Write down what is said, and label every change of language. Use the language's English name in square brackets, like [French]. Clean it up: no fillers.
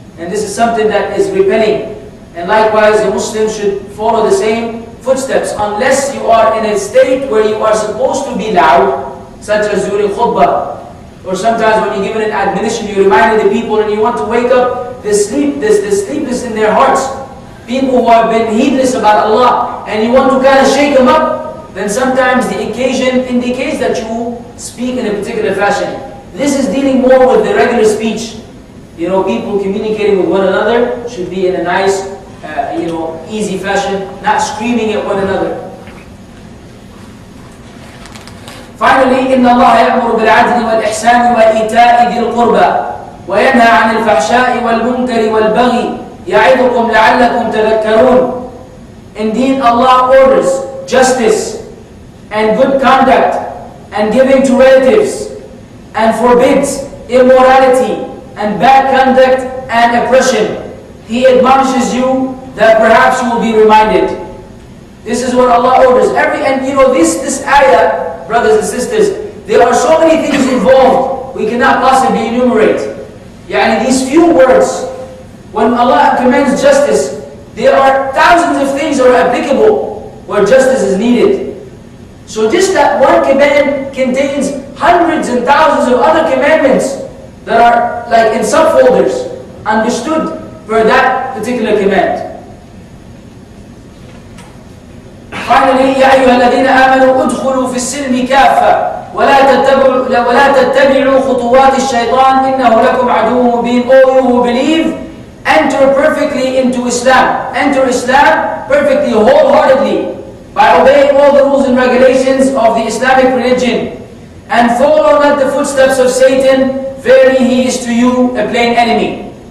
[English] And this is something that is repelling. And likewise, a Muslim should follow the same footsteps, unless you are in a state where you are supposed to be loud, such as during khutbah, or sometimes when you're given an admonition, you reminded the people and you want to wake up the sleepless in their hearts, people who have been heedless about Allah, and you want to kind of shake them up, then sometimes the occasion indicates that you speak in a particular fashion. This is dealing more with the regular speech. You know, people communicating with one another should be in a nice, easy fashion, not screaming at one another. [Arabic] Finally, إن الله يأمر بالعدل والإحسان وإيتاء ذي القربى وينهى عن الفحشاء والمنكر والبغي يعظكم لعلكم تذكرون. [English] Indeed, Allah orders justice and good conduct and giving to relatives and forbids immorality and bad conduct and oppression. He admonishes you that perhaps you will be reminded. This is what Allah orders. This ayah, brothers and sisters, there are so many things involved, we cannot possibly enumerate. These few words, when Allah commands justice, there are thousands of things that are applicable where justice is needed. So just that one command contains hundreds and thousands of other commandments that are like in subfolders, understood for that particular command. [Arabic] Finally, يا أيها الذين آمنوا ادخلوا في السلم كافة ولا تتبعوا خطوات الشيطان إنه لكم عدو مبين. [English] All you who believe, enter perfectly into Islam. Enter Islam perfectly, wholeheartedly, by obeying all the rules and regulations of the Islamic religion. And follow not the footsteps of Satan, verily he is to you a plain enemy.